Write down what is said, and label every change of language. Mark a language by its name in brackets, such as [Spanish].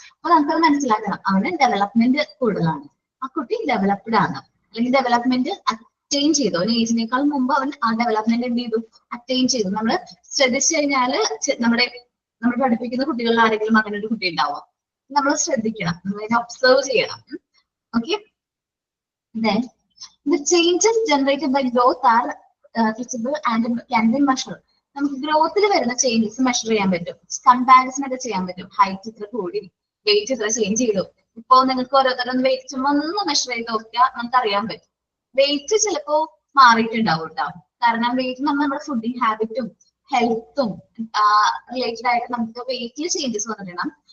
[Malayalam] അപ്പൊ നമുക്കത് മനസ്സിലാക്കണം, അവന് ഡെവലപ്മെന്റ് കൂടുതലാണ്, ആ കുട്ടി ഡെവലപ്ഡ് ആണ്, അല്ലെങ്കിൽ ഡെവലപ്മെന്റ് അറ്റൈൻ ചെയ്തു. അവന് ഏജിനേക്കാൾ മുമ്പ് അവൻ ആ ഡെവലപ്മെന്റ് എന്ത് ചെയ്തു? അറ്റൈൻ ചെയ്തു. നമ്മൾ ശ്രദ്ധിച്ചു കഴിഞ്ഞാല് നമ്മൾ പഠിപ്പിക്കുന്ന കുട്ടികളിൽ ആരെങ്കിലും അങ്ങനെ ഒരു കുട്ടി ഉണ്ടാവും, നമ്മൾ ശ്രദ്ധിക്കണം, നമ്മൾ ഒബ്സർവ് ചെയ്യണം. [English] Okay, then the changes generated by growth are visible and can be measured. [Malayalam] നമുക്ക് ഗ്രോത്തിൽ വരുന്ന ചേഞ്ചസ് മെഷർ ചെയ്യാൻ പറ്റും, കമ്പാരിസൺ ഒക്കെ ചെയ്യാൻ പറ്റും. ഹൈറ്റ് ഇത്ര കൂടി, വെയിറ്റ് ഇത്ര ചേഞ്ച് ചെയ്തു. ഇപ്പൊ നിങ്ങൾക്ക് ഓരോരുത്തരും വെയിറ്റ് ചുമ്മാ ഒന്ന് മെഷർ ചെയ്ത് നോക്കിയാൽ നമുക്ക് അറിയാൻ പറ്റും. വെയിറ്റ് ചിലപ്പോ മാറിയിട്ടുണ്ടാവും കേട്ടോ, കാരണം വെയിറ്റ് നമ്മുടെ ഫുഡിങ് ഹാബിറ്റും ഹെൽത്തും റിലേറ്റഡ് ആയിട്ട് നമുക്ക് വെയിറ്റിൽ ചേഞ്ചസ് വന്നിട്ടുണ്ടാകും.